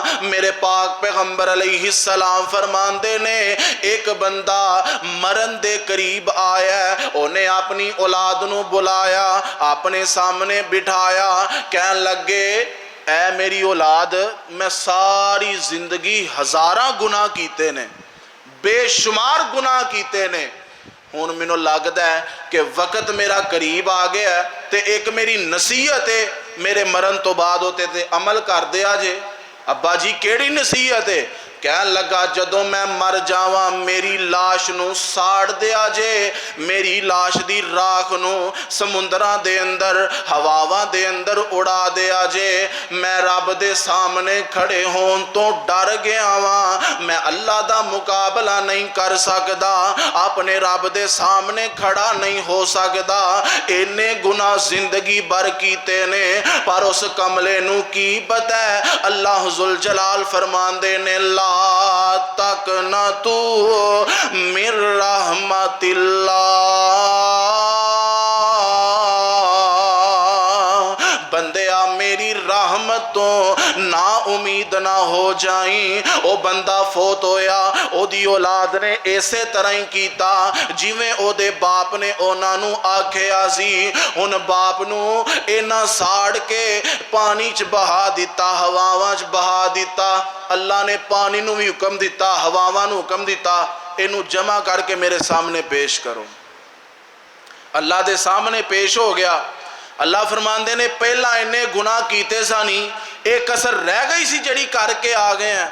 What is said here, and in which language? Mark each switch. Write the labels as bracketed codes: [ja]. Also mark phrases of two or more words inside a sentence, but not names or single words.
[pa] میرے پاک پیغمبر علیہ السلام فرماندے نے ایک بندہ مرن دے قریب آیا ہے، انہیں اپنی اولاد نو بلایا، اپنے سامنے بٹھایا، کہنے لگے اے میری اولاد میں ساری زندگی ہزاراں گناہ کیتے نے، بے شمار گناہ کیتے نے، ہون منو لگتا ہے کہ وقت میرا قریب آ گیا ہے تے ایک میری نصیحت ہے میرے مرن تو بعد ہوتے تے عمل کر دیا جے۔ ابا جی کیڑی نصیحت ہے؟ کہنے لگا جدوں میں مر جاواں میری لاش نو ساڑ دیا جے، میری لاش دی راکھ نو سمندراں دے اندر ہواواں دے اندر اڑا دیا جے، میں رب دے سامنے کھڑے ہون تو ڈر گیا واں، میں اللہ دا مقابلہ نہیں کر سکدا، اپنے رب دے سامنے کھڑا نہیں ہو سکدا، اینے گناہ زندگی بھر کیتے نے، پر اس کملے نو کی پتہ ہے؟ اللہ ذوالجلال فرماندے نے [ar] لا تقنطوا من رحمت اللہ، [pa] بندیا میری رحمت تو نا امید نہ ہو جائیں۔ او بندہ فوت ہویا، او دی اولاد نے ایسے طرح ہی کیتا جویں او دے باپ نے اونا نو آکھیا سی، ان باپ نو اینا ساڑ کے پانی چ بہا دیتا، ہواواں چ بہا دیتا۔ اللہ نے پانی نو بھی حکم دیتا، ہواواں نو حکم دیتا، اینو جمع کر کے میرے سامنے پیش کرو۔ اللہ دے سامنے پیش ہو گیا۔ اللہ فرماندے نے پہلا انہیں گناہ کیتے سانی، ایک کسر رہ گئی سی جڑی کر کے آ گئے ہیں۔